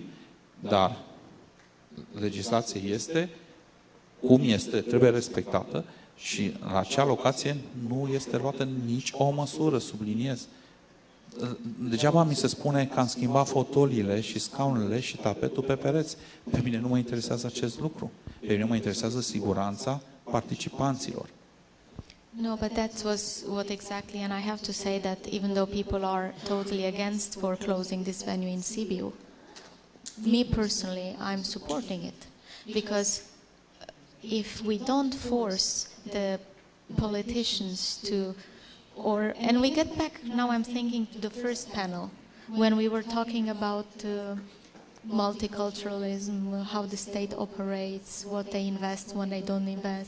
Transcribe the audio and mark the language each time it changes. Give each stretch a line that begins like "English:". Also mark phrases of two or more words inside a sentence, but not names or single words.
Romanian: Dar legislația este cum este, trebuie respectată și la acea locație nu este luată nici o măsură, subliniez. Degeaba mi se spune că am schimbat fotoliile și scaunele și tapetul pe pereți. Pe mine nu mă interesează acest lucru. Pe mine mă interesează siguranța participanților.
English: No, but that was what exactly, and I have to say that even though people are totally against for closing this venue in Sibiu, me personally, I'm supporting it. Because if we don't force the politicians to, and we get back, now I'm thinking to the first panel, when we were talking about multiculturalism, how the state operates, what they invest, when they don't invest.